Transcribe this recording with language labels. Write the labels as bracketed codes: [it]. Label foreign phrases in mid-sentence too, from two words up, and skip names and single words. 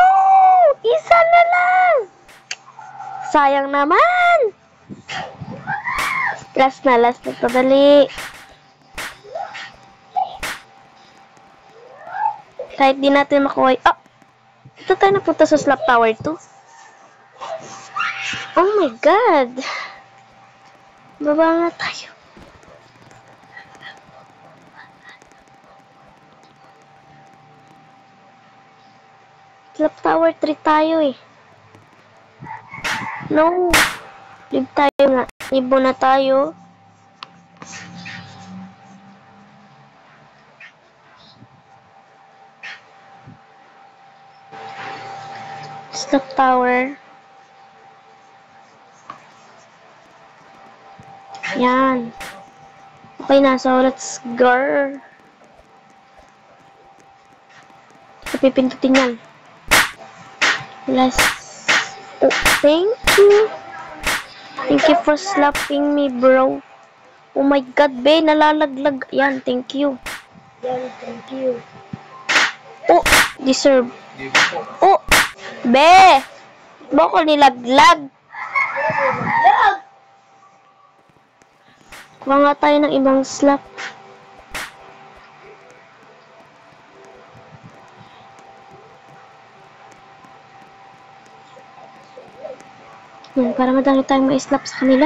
[tl] Isa na lang! Sayang naman! Last na. Padali. Kahit di natin makuha. Oh! Ito tayo napunta sa slap tower 2. [en] Oh my God! [tl] Baba nga tayo. Slap tower 3 tayo eh. No! Live tayo nga. Ibo na tayo. Slap tower. Yan. Okay na. [en] So, let's go. [tl] Pipindutin yan. [en] Last. Oh, thank you. Thank you for slapping me, bro. Oh my God, be. [tl] Nalalaglag. Yan, [en] thank you. Yan, thank you. Oh, deserve. Oh, be. [tl] Bako nilaglag. Kuha nga tayo ng ibang slap. Para madami tayong ma-slap sa kanila.